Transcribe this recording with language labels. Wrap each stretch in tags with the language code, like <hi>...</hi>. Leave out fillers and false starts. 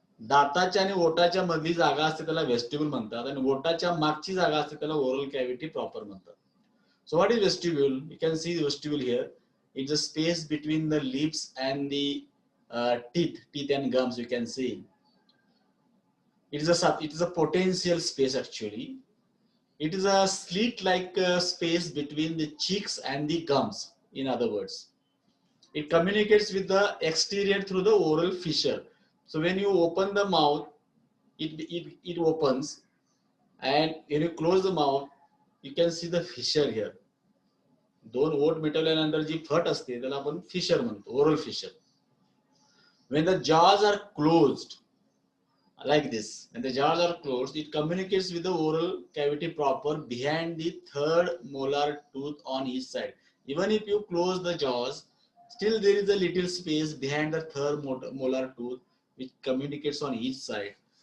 <mr>दाताच्या आणि ओटाच्या मधली जागा असते त्याला वेस्टिब्यूल म्हणतात आणि ओटाच्या मागची जागा असते त्याला ओरल कॅव्हिटी प्रॉपर म्हणतात.</mr> <en>So what is vestibule? You can see the vestibule here. It's a space between the lips and the teeth and gums. You can see. It is a potential space actually. It is a slit-like space between the cheeks and the gums. In other words, it communicates with the exterior through the oral fissure. So when you open the mouth, it opens, and when you close the mouth, you can see the fissure here.</en> <mr>दोन ओठ मिटवल्यानंतर जी फट असते त्याला आपण fissure म्हणतो, oral fissure.</mr> <en>When the jaws are closed like this, when the jaws are closed, it communicates with the oral cavity proper behind the third molar tooth on each side. Even if you close the jaws, still there is a little space behind the third molar tooth which communicates on each side.</en>